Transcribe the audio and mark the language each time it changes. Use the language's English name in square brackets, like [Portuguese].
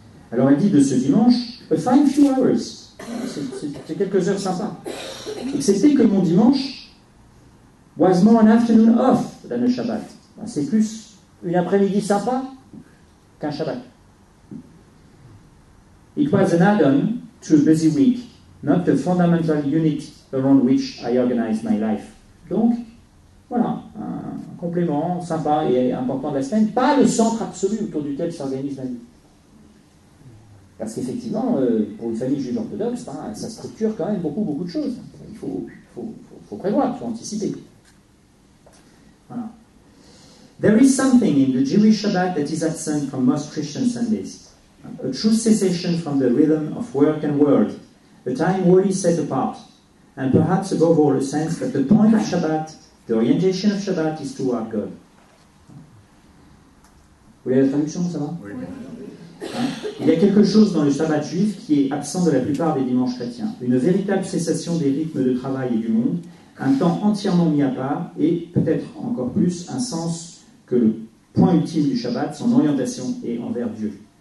[French] Alors elle dit de ce dimanche, [English] a fine few hours, [French] c'est quelques heures sympas. Excepté que mon dimanche [English] was more an afternoon off than a Shabbat. [French] C'est plus une après-midi sympa qu'un Shabbat. [English] It was an add-on to a busy week, not a fundamental unit around which I organized my life. [French] Donc, voilà, un complément sympa et important de la semaine, pas le centre absolu autour duquel s'organise la vie. Parce qu'effectivement, pour une famille juive orthodoxe, ça structure quand même beaucoup de choses. Il faut prévoir, il faut anticiper. Voilà. [English] There is something in the Jewish Shabbat that is absent from most Christian Sundays. A true cessation from the rhythm of work and word, a time wholly set apart, and perhaps above all a sense that the point of Shabbat, the orientation of Shabbat is toward God. [French] Vous voulez la traduction, ça va? Oui. Il y a quelque chose dans le Shabbat juif qui est absent de la plupart des dimanches chrétiens. Une véritable cessation des rythmes de travail et du monde, un temps entièrement mis à part, et peut-être encore plus un sens que le point ultime du Shabbat, son orientation est envers Dieu.